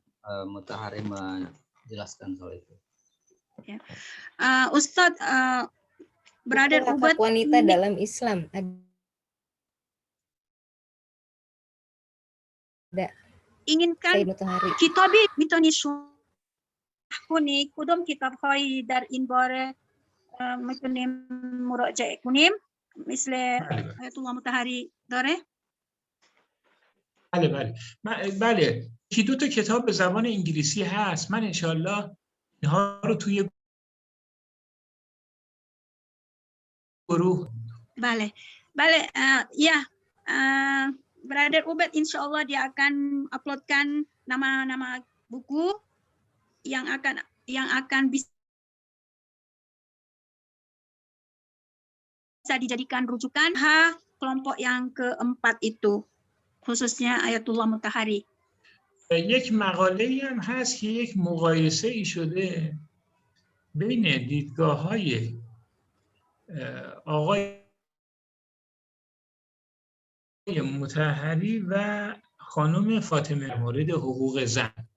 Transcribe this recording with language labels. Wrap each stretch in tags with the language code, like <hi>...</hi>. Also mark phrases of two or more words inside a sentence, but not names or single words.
<id>Mutahari menjelaskan soal itu. Ya. Ustadz, Brother Ubed, wanita dalam Islam ada</id> <fa>inginkan کتابی می‌تونی کنی کدوم کتاب کو در این باره می‌تونیم مراجعه کنیم مثل آیت الله مطهری داره؟ بله یکی دو تا کتاب به زبان انگلیسی هست. من انشالله اینها رو توی گروه</fa> <id>ya Brother Ubed insyaallah dia akan uploadkan nama-nama buku yang akan bisa dijadikan rujukan kelompok yang keempat itu, khususnya Ayatullah Mutahari.</id> <fa>یک مقاله هم هست که یک مقایسه ای شده بین دیدگاه‌های آقای مطهری و خانم فاطمه مورد حقوق زن.</fa>